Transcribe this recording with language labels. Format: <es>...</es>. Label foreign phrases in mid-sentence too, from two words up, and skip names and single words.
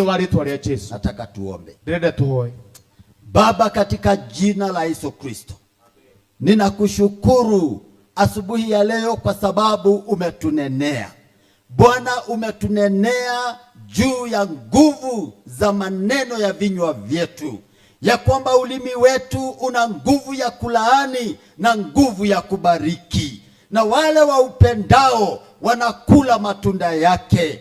<ki>Thiini wa ritwa ria Yesu.</ki> <sw>Nataka tuombe.</sw> <ki>Ndĩrenda tuhoe.</ki> <sw>Baba, katika jina la Yesu Kristo, ninakushukuru asubuhi ya leo kwa sababu umetunenea. Bwana, umetunenea juu ya nguvu za maneno ya vinywa vyetu, ya kwamba ulimi wetu una nguvu ya kulaani na nguvu ya kubariki, na wale wa upendao wanakula matunda yake.</sw>